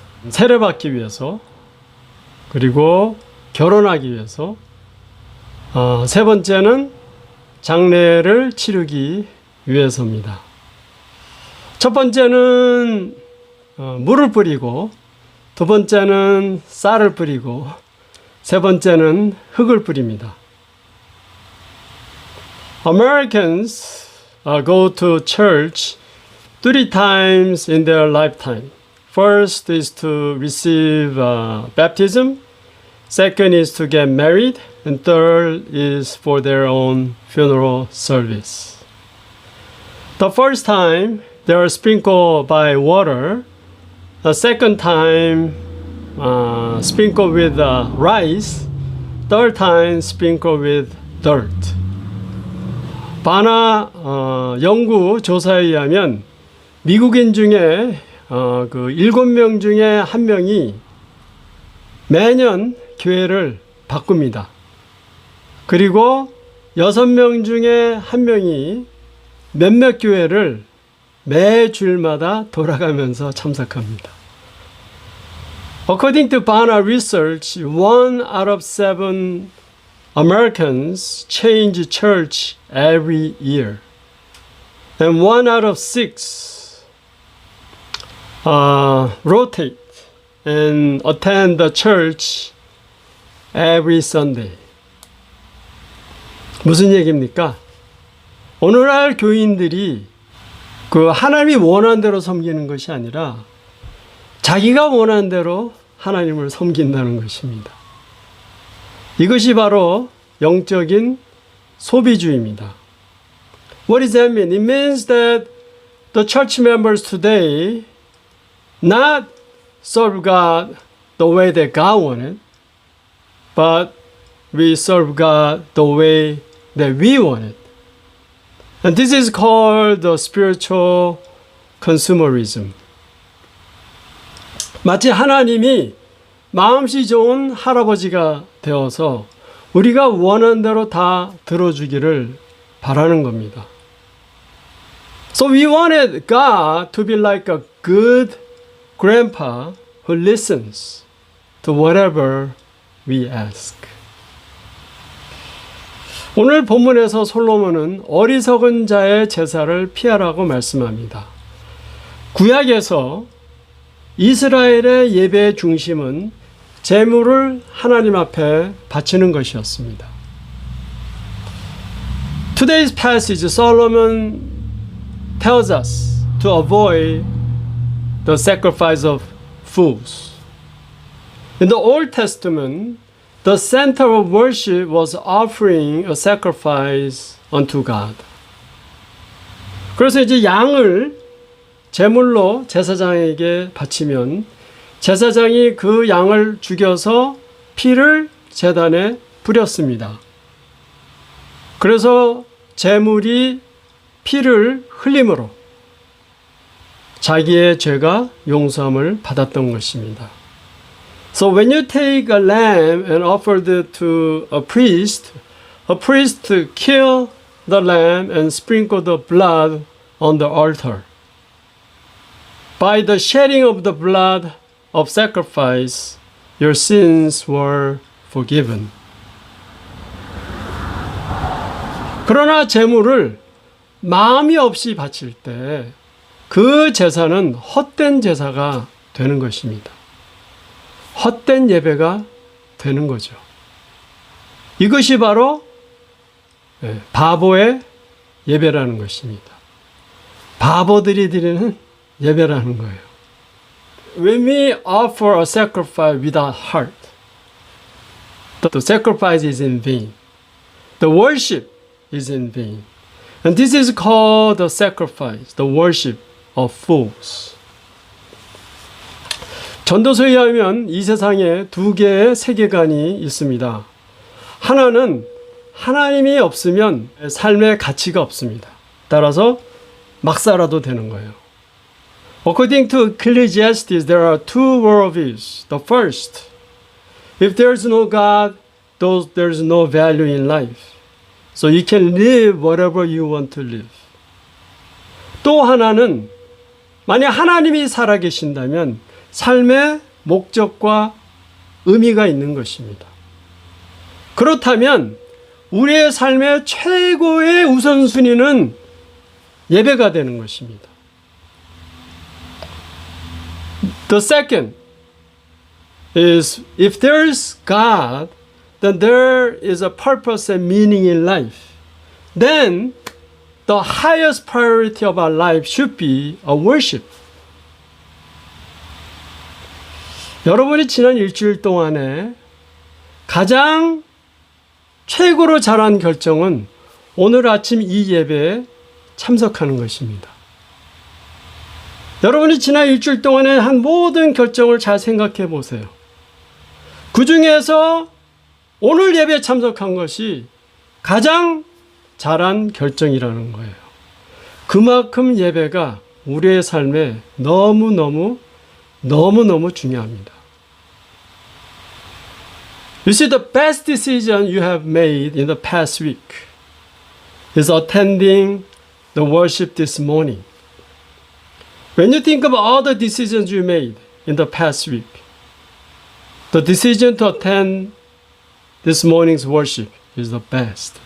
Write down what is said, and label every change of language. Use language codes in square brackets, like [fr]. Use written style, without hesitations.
[ko] 세례받기 위해서, 그리고 결혼하기 위해서, 세 번째는 장례를 치르기 위해서입니다. 첫 번째는 물을 뿌리고, 두 번째는 쌀을 뿌리고, 세 번째는 흙을 뿌립니다. [en] Americans go to church 3 times in their lifetime. First is to receive baptism, second is to get married, and third is for their own funeral service. The first time they are sprinkled by water, the second time sprinkled with rice, third time sprinkled with dirt. [ko] 바나 연구 조사에 의하면 미국인 중에 그 7명 중에 1명이 매년 교회를 바꿉니다. 그리고 6명 중에 1명이 몇몇 교회를 매 주일마다 돌아가면서 참석합니다. [en] According to Bana research, 1 out of 7 Americans change church every year, and 1 out of 6 rotate and attend the church every Sunday. [ko] 무슨 얘기입니까? 오늘날 교인들이 그 하나님이 원하는 대로 섬기는 것이 아니라 자기가 원하는 대로 하나님을 섬긴다는 것입니다. 이것이 바로 영적인 소비주의입니다. [en] What does that mean? It means that the church members today not serve God the way that God wanted, but we serve God the way that we wanted. And this is called the spiritual consumerism. [ko] 마치 하나님이 마음씨 좋은 할아버지가 되어서 우리가 원하는 대로 다 들어주기를 바라는 겁니다. [en] So we wanted God to be like a good grandpa who listens to whatever we ask. [ko] 오늘 본문에서 솔로몬은 어리석은 자의 제사를 피하라고 말씀합니다. 구약에서 이스라엘의 예배의 중심은 제물을 하나님 앞에 바치는 것이었습니다. [en] Today's passage, Solomon tells us to avoid the sacrifice of fools. In the Old Testament, the center of worship was offering a sacrifice unto God. [ko] 그래서 이제 양을 제물로 제사장에게 바치면 제사장이 그 양을 죽여서 피를 제단에 뿌렸습니다. 그래서 제물이 피를 흘림으로 자기의 죄가 용서함을 받았던 것입니다. [en] So when you take a lamb and offer it to a priest kill the lamb and sprinkle the blood on the altar. By the shedding of the blood of sacrifice, your sins were forgiven. [ko] 그러나 제물을 마음이 없이 바칠 때 그 제사는 헛된 제사가 되는 것입니다. 헛된 예배가 되는 거죠. 이것이 바로 바보의 예배라는 것입니다. 바보들이 드리는 예배라는 거예요. [en] When we offer a sacrifice without heart, the sacrifice is in vain. The worship is in vain. And this is called the sacrifice, the worship of fools. [ko] 전도서에 의하면 이 세상에 2개의 세계관이 있습니다. 하나는 하나님이 없으면 삶의 가치가 없습니다. 따라서 막 살아도 되는 거예요. [en] According to Ecclesiastes, there are 2 worldviews. The first, if there is no God, there is no value in life. So you can live whatever you want to live. [ko] 또 하나는 만약 하나님이 살아계신다면 삶의 목적과 의미가 있는 것입니다. 그렇다면 우리의 삶의 최고의 우선순위는 예배가 되는 것입니다. [en] The second is if there is God, then there is a purpose and meaning in life. Then the highest priority of our life should be a worship. [ko] 여러분이 지난 일주일 동안에 가장 최고로 잘한 결정은 오늘 아침 이 예배에 참석하는 것입니다. 여러분이 지난 일주일 동안에 한 모든 결정을 잘 생각해 보세요. 그 중에서 오늘 예배에 참석한 것이 가장 잘한 결정이라는 거예요. 그만큼 예배가 우리의 삶에 너무너무 중요합니다. [en] You see, the best decision you have made in the past week is attending the worship this morning. When you think of all the decisions you made in the past week, the decision to attend this morning's worship is the best.